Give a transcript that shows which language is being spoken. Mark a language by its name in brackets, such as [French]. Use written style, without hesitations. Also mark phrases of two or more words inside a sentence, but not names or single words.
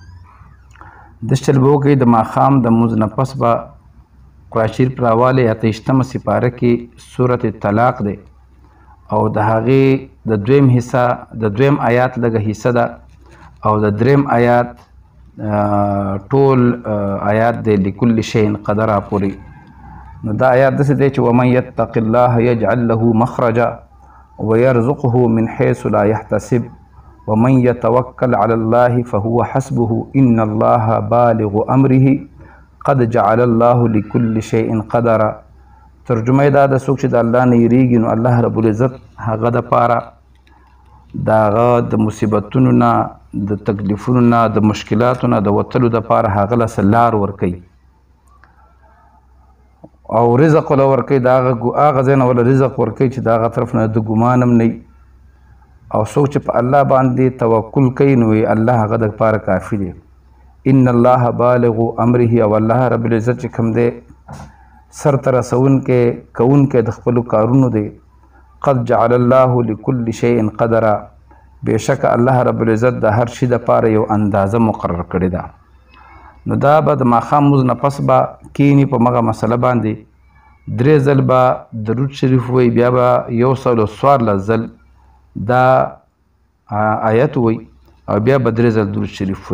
[Pashto] دس چل به وکړئ د ماښام د لمونځ نه پس به قرآن شریف راوالی 28مه سپاره کې سورة طلاق دی او د هغې د 2م حصه د 2م آیات لږه حصه ده او د 3م آیات ټول آیات دی [Arabic] لکل شیء قدره [Pashto] پورې. نو دا آیات داسې دی چې [Arabic] ومن یتق الله یجعل له مخرجا ویرزقه من حیث لا یحتسب ومن يتوکل على الله فهو حسبه ان الله بالغ امره قد جعل الله لكل شيء قدرا. [Pashto] ترجمه دا د څوک چې د الله نه یریږي نو الله رب العزت هغه دپاره د هغه د مصیبتونو نه د تکلیفونو نه د مشکلاتو نه د وتلو دپاره هغه له څه لار ورکوي او رزق وله ورکوي، د هغه ځای نه وله رزق ورکوي چې د هغه طرف نه د ګمان هم نه، او څوک چې په الله باندې توکل کوي نو الله هغه دپاره کافي دی. [Arabic] ان الله بالغ امره، [Pashto] او الله رب العزت چې کوم دی سر ته رسونکی کوونکی د خپلو کارونو دی. [Arabic] قد جعل الله لكل شیء قدره، [Pashto] بېشکه الله رب العزت د هر شي دپاره یو اندازه مقرر کړې ده. نو دا به د ماښام لمونځ نه پس به کینی په مغه مسله باندې 3 ځل به درود شریف وی، بیا به 114 ځل دا آیت وی او بیا به 3 ځل درود شریف وی.